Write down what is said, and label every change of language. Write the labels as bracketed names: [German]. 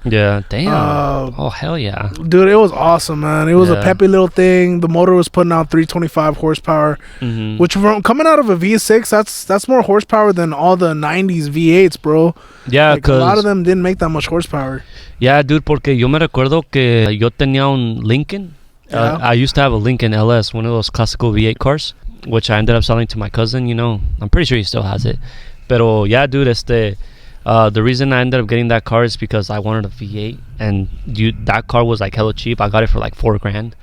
[English] Yeah, damn. Oh, hell yeah. Dude, it was awesome, man. It was a peppy little thing. The motor was putting out 325 horsepower, which from coming out of a V6, that's more horsepower than all the 90s V8s, bro. Yeah, like, a lot of them didn't make that much horsepower. Yeah, dude, [Spanish] porque yo me recuerdo que yo tenía un Lincoln. [English] I used to have a Lincoln LS, one of those classical V8 cars, which I ended up selling to my cousin, you know. I'm pretty sure he still has it. Pero yeah, dude, the reason I ended up getting that car is because I wanted a V8, and that car was like hella cheap. I got it for like $4,000.